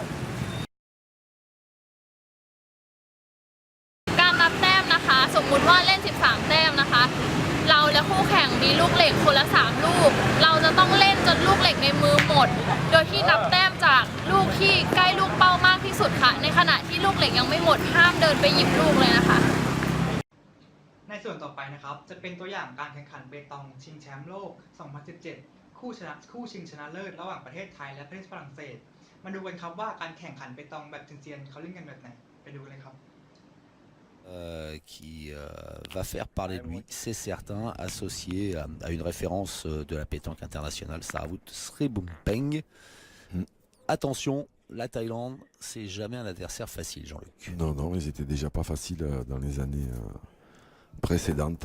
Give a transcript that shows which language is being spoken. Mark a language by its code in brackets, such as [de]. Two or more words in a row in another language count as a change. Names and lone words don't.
[th] การนับแต้มนะคะ สมมุติว่าเล่น13แต้มนะคะเราและคู่แข่งมีลูกเหล็กคนละ3ลูกเราจะต้องเล่นจนลูกเหล็กในมือหมดโดยที่นับแต้มจากลูกที่ใกล้ลูกเป้ามากที่สุดค่ะในขณะที่ลูกเหล็กยังไม่หมดห้ามเดินไปหยิบลูกเลยนะคะ ในส่วนต่อไปนะครับจะเป็นตัวอย่างการแข่งขันเปตองชิงแชมป์โลก 2017 คู่ชิงชนะเลิศระหว่างประเทศไทยและประเทศฝรั่งเศสมาดูกันครับว่าการแข่งขันเปตองแบบเซียนๆเขาเล่นกันแบบไหนไปดูเลยครับ [fr] qui va faire parler de lui, c'est certain, associé à une référence de la pétanque internationale, Sarawut Sribumpeng. Attention, la Thaïlande, c'est jamais un adversaire facile, Jean-Luc. Non, non, ils étaient déjà pas faciles dans les années précédentes.